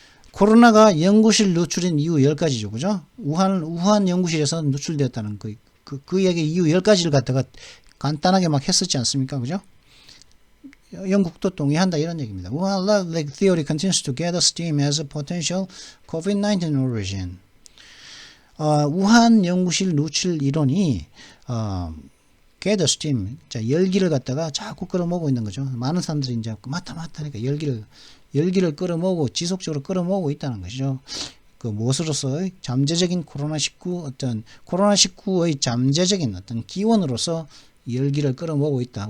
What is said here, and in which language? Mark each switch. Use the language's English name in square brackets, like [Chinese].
[Korean] 코로나가 연구실 누출인 이유 10가지죠. 그죠? 우한 연구실에서 누출되었다는 그 얘기 이유 10가지를 갖다가 간단하게 막 했었지 않습니까? 그죠? 영국도 동의한다 이런 얘기입니다. [English] Wuhan lab leak theory continues to gather steam as a potential COVID-19 origin. [Korean] 우한 연구실 누출 이론이 [English] gather steam, [Korean] 자 열기를 갖다가 자꾸 끌어모으고 있는 거죠. 많은 사람들이 이제 맞다니까 열기를 끌어모으고 지속적으로 끌어모으고 있다는 것이죠. 무엇으로서 잠재적인 코로나19의 잠재적인 어떤 기원으로서 열기를 끌어모으고 있다.